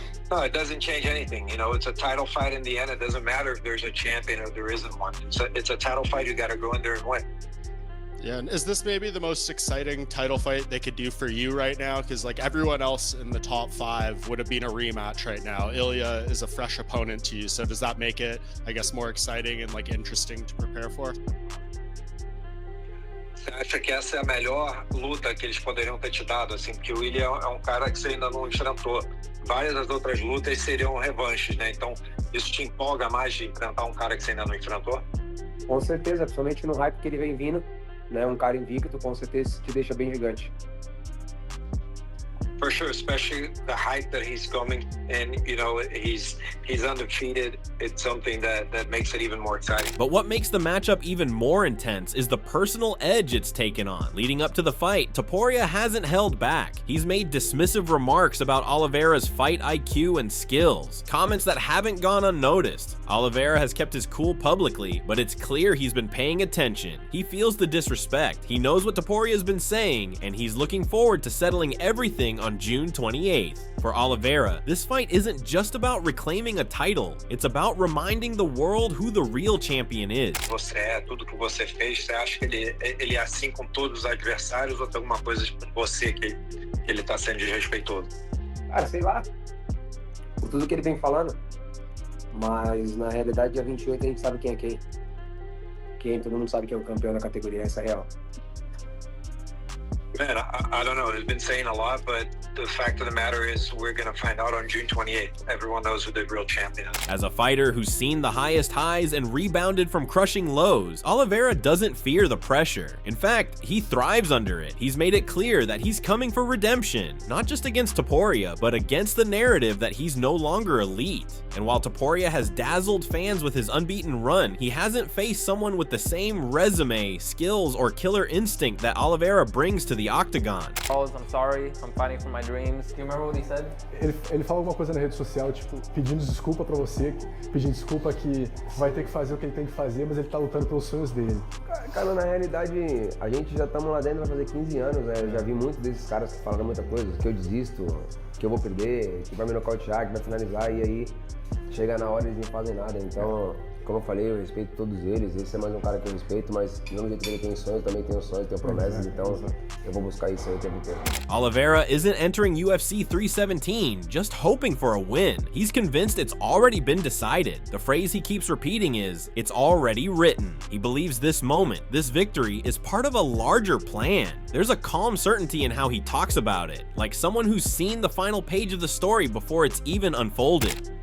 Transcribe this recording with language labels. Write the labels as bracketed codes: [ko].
[en] No, it doesn't change anything. It's a title fight in the end. It doesn't matter if there's a champion or there isn't one. It's a title fight. You got to go in there and win. Yeah, and is this maybe the most exciting title fight they could do for you right now? Because everyone else in the top 5 would have been a rematch right now. Ilia is a fresh opponent to you, so does that make it, I guess, more exciting and interesting to prepare for? [pt] Você acha que essa é a melhor luta que eles poderiam ter te dado, assim, porque o Ilia é um cara que você ainda não enfrentou. Várias das outras lutas seriam revanches, né? Então, isso te empolga mais de enfrentar um cara que você ainda não enfrentou? Com certeza, principalmente no hype que ele vem vindo, né? Um cara invicto, com certeza te deixa bem gigante. [en] For sure, especially the hype that he's coming, and he's undefeated. It's something that makes it even more exciting. But what makes the matchup even more intense is the personal edge it's taken on. Leading up to the fight, Topuria hasn't held back. He's made dismissive remarks about Oliveira's fight IQ and skills, comments that haven't gone unnoticed. Oliveira has kept his cool publicly, but it's clear he's been paying attention. He feels the disrespect, he knows what Topuria's been saying, and he's looking forward to settling everything on June 28th. For Oliveira, this fight isn't just about reclaiming a title, it's about reminding the world who the real champion is. [pt] Você é tudo que você fez, você acha que ele é assim com todos os adversários ou tem alguma coisa com você que ele tá sendo desrespeitoso? Cara, sei lá, por tudo que ele vem falando, mas na realidade dia 28 a gente sabe quem é quem, todo mundo sabe quem é o campeão da categoria, essa é real. [en] Man, I don't know. He's been saying a lot, but the fact of the matter is we're going to find out on June 28th. Everyone knows who the real champion is. As a fighter who's seen the highest highs and rebounded from crushing lows, Oliveira doesn't fear the pressure. In fact, he thrives under it. He's made it clear that he's coming for redemption, not just against Topuria, but against the narrative that he's no longer elite. And while Topuria has dazzled fans with his unbeaten run, he hasn't faced someone with the same resume, skills, or killer instinct that Oliveira brings to the octagon. Charles, I'm sorry, I'm fighting for my dreams. Do you remember what he said? [pt] Ele fala alguma coisa na rede social, tipo, pedindo desculpa pra você, pedindo desculpa que vai ter que fazer o que ele tem que fazer, mas ele tá lutando pelos sonhos dele. Cara, na realidade, a gente já estamos lá dentro, vai fazer 15 anos, né? Eu já vi muitos desses caras que falaram muita coisa, que eu desisto, que eu vou perder, que vai me nocautear, que vai finalizar, e aí chega na hora e eles não fazem nada. Então, como eu falei, eu respeito todos eles. Esse é mais um cara que eu respeito, mas do mesmo jeito que ele tem sonhos, eu também tenho sonhos, tenho promessas, então eu vou buscar isso aí o tempo inteiro. [en] Oliveira isn't entering UFC 317 just hoping for a win. He's convinced it's already been decided. The phrase he keeps repeating is, "It's already written." He believes this moment, this victory, is part of a larger plan. There's a calm certainty in how he talks about it, like someone who's seen the final page of the story before it's even unfolded.